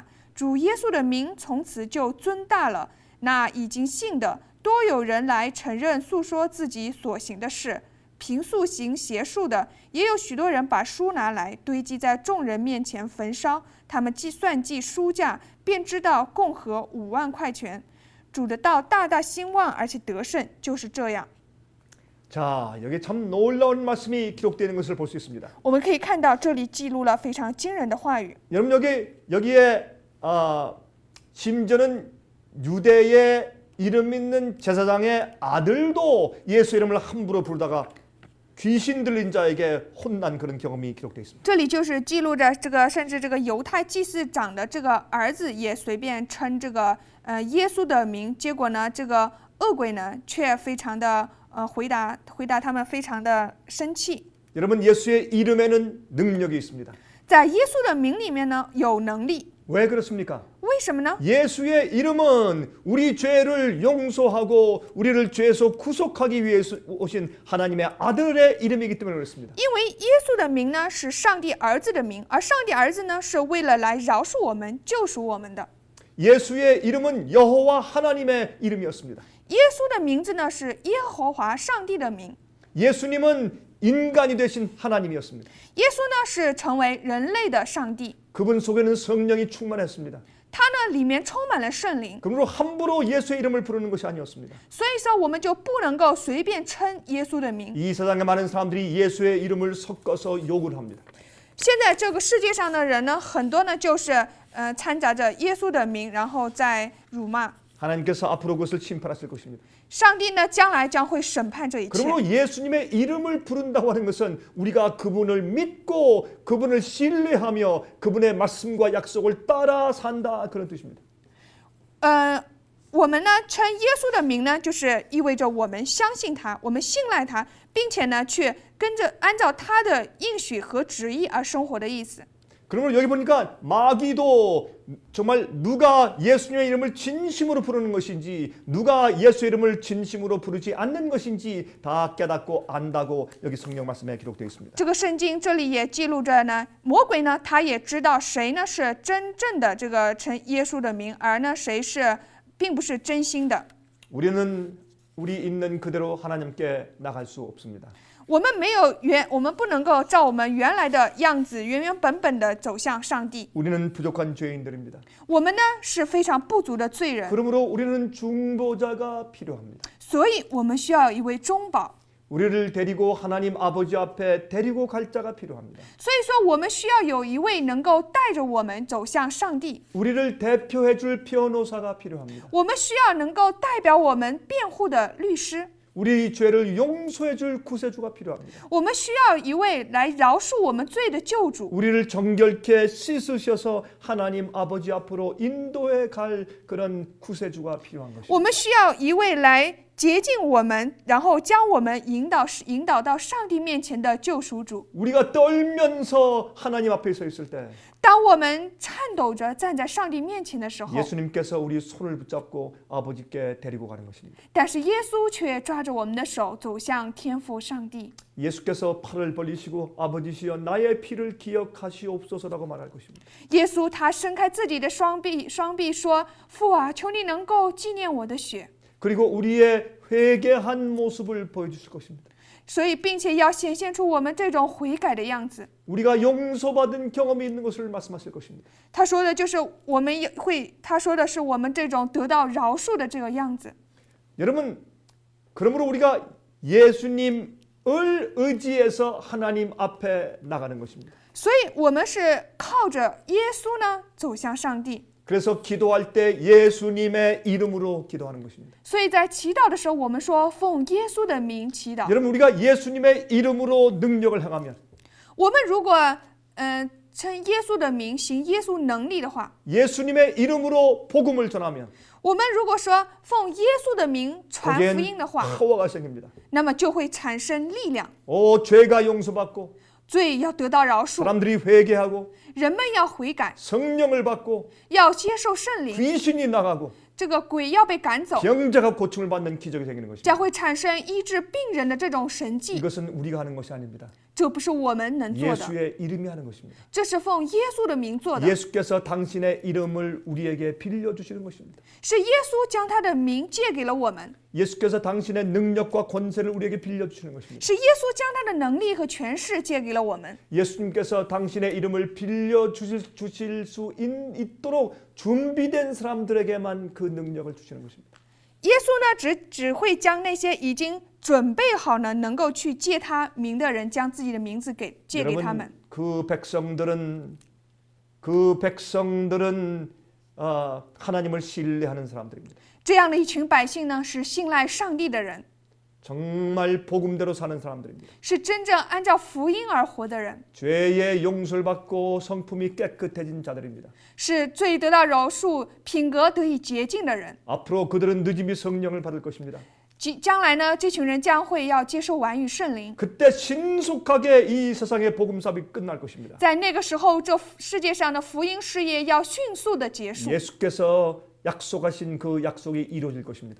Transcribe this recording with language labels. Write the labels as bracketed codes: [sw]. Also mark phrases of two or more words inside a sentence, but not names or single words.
[zh] 主耶稣的名从此就尊大了。那已经信的，多有人来承认诉说自己所行的事。平素行邪术的，也有许多人把书拿来堆积在众人面前焚烧。他们算计书价，便知道共合5万块钱。主的道大大兴旺，而且得胜，就是这样。 [ko] 자 여기 참 놀라운 말씀이 기록되는 것을 볼 수 있습니다. [zh] 我们可以看到这里记录了非常惊人的话语。 [ko] 여러분 여기에 심지어는 유대의 이름 있는 제사장의 아들도 예수 이름을 함부로 부르다가 귀신 들린 자에게 혼난 그런 경험이 기록되어 있습니다. [zh] 这里就是记录着这个，甚至这个犹太祭司长的这个儿子也随便称这个耶稣的名，结果呢，这个恶鬼呢却非常的回答他们非常的生气。 [ko] 여러분 예수의 이름에는 능력이 있습니다. [zh] 在耶稣的名里面呢有能力， [ko] 왜 그렇습니까? [zh] 为什么呢？ [ko] 예수의 이름은 우리 죄를 용서하고 우리를 죄에서 구속하기 위해서 오신 하나님의 아들의 이름이기 때문에 그렇습니다. [zh] 因为耶稣的名呢是上帝儿子的名，而上帝儿子呢是为了来饶恕我们、救赎我们的。 [ko] 예수의 이름은 여호와 하나님의 이름이었습니다. [zh] 耶稣的名字呢是耶和华上帝的名。 [ko] 예수님은 인간이 되신 하나님이었습니다. [zh] 耶稣呢是成为人类的上帝， [ko] 그분 속에는 성령이 충만했습니다. [zh] 他呢里面充满了圣灵， [ko] 그러므로 함부로 예수의 이름을 부르는 것이 아니었습니다. [zh] 所以说我们就不能够随便称耶稣的名。 [ko] 이 세상에 많은 사람들이 예수의 이름을 섞어서 욕을 합니다. [zh] 现在这个世界上的人呢，很多呢就是掺杂着耶稣的名，然后再辱骂。 [ko] 하나님께서 앞으로 그것을 심판하실 것입니다. [zh] 上帝呢，将来将会审判这一切。 [ko] 그러므로 예수님의 이름을 부른다고 하는 것은 우리가 그분을 믿고 그분을 신뢰하며 그분의 말씀과 약속을 따라 산다 그런 뜻입니다. [zh] 我们呢称耶稣的名呢，就是意味着我们相信他，我们信赖他，并且呢去跟着按照他的应许和旨意而生活的意思。 [ko] 그러면 여기 보니까 마귀도 정말 누가 예수님의 이름을 진심으로 부르는 것인지 누가 예수 이름을 진심으로 부르지 않는 것인지 다 깨닫고 안다고 여기 성경 말씀에 기록되어 있습니다. [zh] 这个圣经这里也记录着呢，魔鬼呢他也知道谁呢是真正的这个称耶稣的名，而呢谁是并不是真心的。 [ko] 우리는 우리 있는 그대로 하나님께 나갈 수 없습니다. [zh] 我们不能够照我们原来的样子原原本本的走向上帝。 [ko] 우리는 부족한 죄인들입니다. [zh] 我们呢是非常不足的罪人， [ko] 그러므로 우리는 중보자가 필요합니다. [zh] 所以我们需要一位中保。 [ko] 우리를 데리고 하나님 아버지 앞에 데리고 갈 자가 필요합니다. [zh] 所以说，我们需要有一位能够带着我们走向上帝。 [ko] 우리를 대표해 줄 변호사가 필요합니다. [zh] 我们需要能够代表我们辩护的律师。 [ko] 우리 죄를 용서해 줄 구세주가 필요합니다. [zh] 我们需要一位来饶恕我们罪的救主。 [ko] 우리를 정결케 씻으셔서 하나님 아버지 앞으로 인도해 갈 그런 구세주가 필요한 것입니다. [zh] 我们需要一位来洁净我们，然后将我们引导到上帝面前的救赎主。 [ko] 우리가 떨면서 하나님 앞에 서 있을 때 [zh] 当我们颤抖着站在上帝面前的时候， [ko] 예수님께서 우리 손을 붙잡고 아버지께 데리고 가는 것입니다. [zh] 但是耶稣却抓着我们的手走向天父上帝。 [ko] 예수께서 팔을 벌리시고 아버지시여 나의 피를 기억하시옵소서라고 말할 것입니다. [zh] 耶稣他伸开自己的双臂说：“父啊，求你能够纪念我的血。” [ko] 그리고 우리의 회개한 모습을 보여주실 것입니다. [zh] 所以，并且要显现出我们这种悔改的样子。 [ko] 우리가 용서받은 경험이 있는 것을 말씀하실 것입니다. [zh] 他说的就是我们他说的是我们这种得到饶恕的这个样子。 [ko] 여러분, 그러므로 우리가 예수님을 의지해서 하나님 앞에 나가는 것입니다. [zh] 所以，我们是靠着耶稣呢走向上帝。 [ko] 그래서 기도할 때 예수님의 이름으로 기도하는 것입니다. [zh] 所以在祈祷的时候，我们说奉耶稣的名祈祷。 [ko] 여러분, 우리가 예수님의 이름으로 능력을 행하면 [zh] 我们如果称耶稣的名，行耶稣能力的话， [ko] 예수님의 이름으로 복음을 전하면 [zh] 我们如果说奉耶稣的名传福音的话， [ko] 파워가 생깁니다. [zh] 那么就会产生力量， [ko] 죄가 용서받고 [zh] 罪要得到饶恕， [ko] 사람들이 회개하고 [zh] 人们要悔改， [ko] 성령을 받고 [zh] 要接受圣灵， [ko] 귀신이 나가고 [zh] 这个鬼要被赶走， [ko] 병자가 고침을 받는 기적이 생기는 것입니다. [zh] 将会产生医治病人的这种神迹。 [ko] 이것은 우리가 하는 것이 아닙니다. [zh] 这不是我们能做的， [ko] 예수의 이름이 하는 것입니다. [zh] 这是奉耶稣的名做的， [ko] 예수께서 당신의 이름을 우리에게 빌려주시는 것입니다. [zh] 是耶稣将他的名借给了我们， [ko] 예수께서 당신의 능력과 권세를 우리에게 빌려주시는 것입니다. [zh] 是耶稣将他的能力和权势借给了我们。 [ko] 예수님께서 당신의 이름을 빌려주실 수 있도록 준비된 사람들에게만 그 능력을 주시는 것입니다. [zh] 耶稣呢，只会将那些已经准备好呢，能够去借他名的人，将自己的名字借给他们。 [ko] 그 백성들은 하나님을 신뢰하는 사람들입니다. [zh] 这样的一群百姓呢，是信赖上帝的人， [ko] 정말 복음대로 사는 사람들입니다. [zh] 是真正按照福音而活的人， [ko] 죄의 용서를 받고 성품이 깨끗해진 자들입니다. [zh] 是罪得到饶恕、品格得以洁净的人。 [ko] 앞으로 그들은 늦음이 성령을 받을 것입니다. [zh] 将来呢，这群人将会要接受完与圣灵。 [ko] 그때 신속하게 이 세상의 복음 사업이 끝날 것입니다. [zh] 在那个时候，这世界上的福音事业要迅速的结束。 [ko] 예수께서 약속하신 그 약속이 이루어질 것입니다.